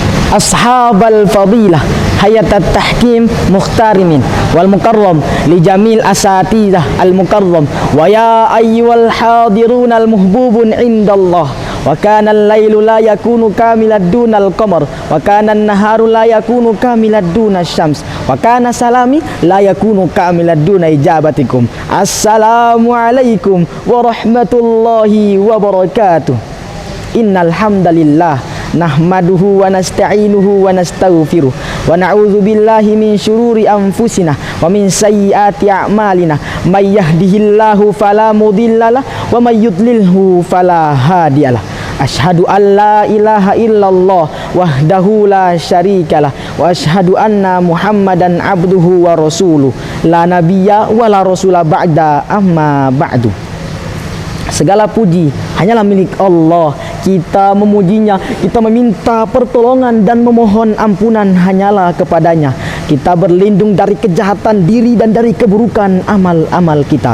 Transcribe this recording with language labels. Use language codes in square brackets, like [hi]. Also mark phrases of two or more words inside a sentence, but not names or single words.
[ar] أصحاب الفضيلة هيئة التحكيم المحترمين والمكرم لجميع الأساتذة المكرم ويا أيها الحاضرون المحبوبون عند الله وكان الليل لا يكون كاملا دون القمر وكان النهار لا يكون كاملا دون الشمس وكان سلامي لا يكون كاملا دون إجابتكم. السلام عليكم ورحمة الله وبركاته. إن الحمد لله نحمده ونستعينه ونستغفره ونعوذ بالله من شرور أنفسنا ومن سيئات أعمالنا من يهده الله فلا مضل له ومن يضلله فلا هادي له. أشهد أن لا إله إلا الله وحده لا شريك له وأشهد أن محمدا عبده ورسوله لا نبي ولا رسول بعد أما بعد. [id] Segala puji hanyalah milik Allah. Kita memujinya, kita meminta pertolongan dan memohon ampunan hanyalah kepadanya. Kita berlindung dari kejahatan diri dan dari keburukan amal-amal kita.